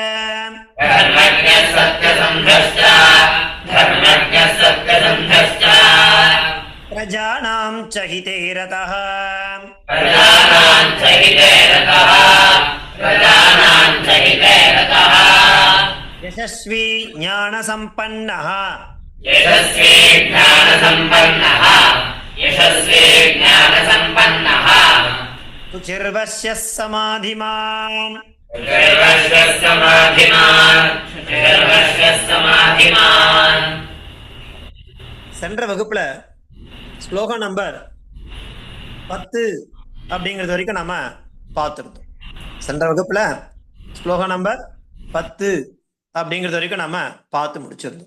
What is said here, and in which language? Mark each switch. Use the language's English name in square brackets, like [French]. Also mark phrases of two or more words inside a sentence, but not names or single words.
[Sanskrit] प्रजानां च हिते रतः यशस्वी ज्ञानसम्पन्नः शुचिर्वश्यः समाधिमान्. [Tamil] சென்ற வகுப்புல ஸ்லோகம் நம்பர் 10 அப்படிங்கிறது வரைக்கும் நாம பார்த்துருந்தோம். சென்ற வகுப்புல ஸ்லோகம் நம்பர் 10 அப்படிங்கிறது வரைக்கும் நாம பார்த்து முடிச்சிருந்தோம்.